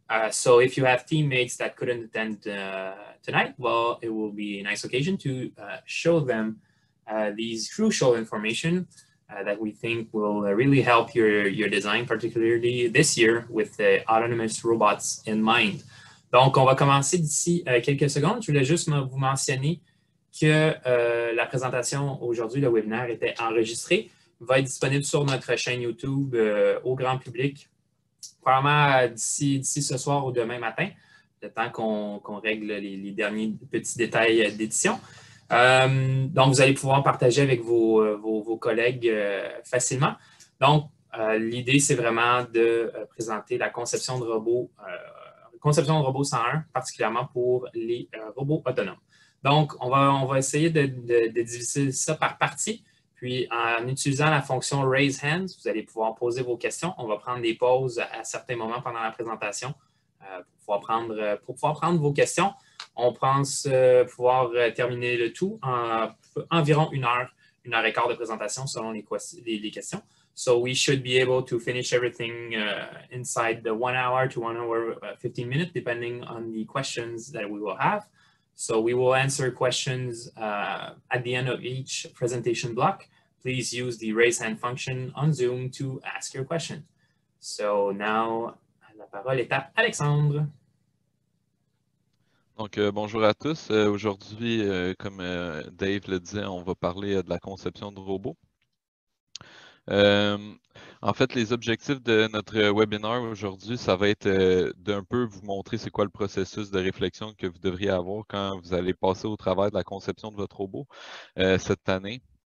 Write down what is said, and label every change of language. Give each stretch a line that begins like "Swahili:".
English: So if you have teammates that couldn't attend tonight, well, it will be a nice occasion to show them these crucial information that we think will really help your design, particularly this year with the autonomous robots in mind.
French: Donc, on va commencer d'ici quelques secondes. Je voulais juste vous mentionner que la présentation aujourd'hui, le webinaire était enregistré, va être disponible sur notre chaîne YouTube au grand public, probablement d'ici ce soir ou demain matin, le temps qu'on règle les derniers petits détails d'édition. Donc, vous allez pouvoir partager avec vos collègues facilement. Donc, l'idée, c'est vraiment de présenter la conception de robots 101, particulièrement pour les robots autonomes. Donc, on va essayer de diviser ça par parties. Puis, en utilisant la fonction Raise Hands, vous allez pouvoir poser vos questions. On va prendre des pauses à certains moments pendant la présentation pour pouvoir prendre vos questions. On pense pouvoir terminer le tout en environ 1 heure et quart de présentation selon les questions.
English: So we should be able to finish everything inside the 1 hour to 1 hour 15 minutes, depending on the questions that we will have. So we will answer questions at the end of each presentation block. Please use the raise hand function on Zoom to ask your question. So now,
French: la parole est à Alexandre. Donc, bonjour à tous. Aujourd'hui, comme Dave le disait, on va parler de la conception de robots. En fait, les objectifs de notre webinaire aujourd'hui, ça va être d'un peu vous montrer c'est quoi le processus de réflexion que vous devriez avoir quand vous allez passer au travers de la conception de votre robot cette année.